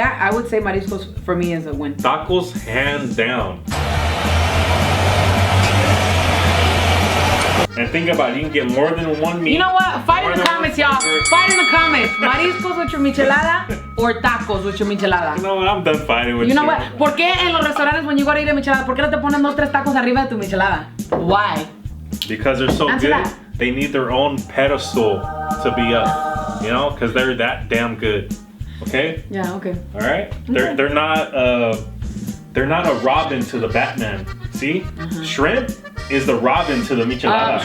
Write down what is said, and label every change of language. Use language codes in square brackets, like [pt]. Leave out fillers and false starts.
[en] I would say mariscos for me is a win. Tacos hands down. And think about it, you can get more than one meat. You know what? Fight in the comments, y'all. Fight in the comments. Mariscos with your michelada or tacos with your michelada. You know what? I'm done fighting with you. You know what? [es] ¿Por qué en los restaurantes [en] when you go to eat a michelada, [es] por qué no te ponen 2-3 tacos arriba de tu michelada? [en] Why? Because they're so Answer good. that. They need their own pedestal to be up. You know, because they're that damn good. Okay? Yeah, okay. All right? They're not a Robin to the Batman. See? Shrimp is the Robin to the michelada.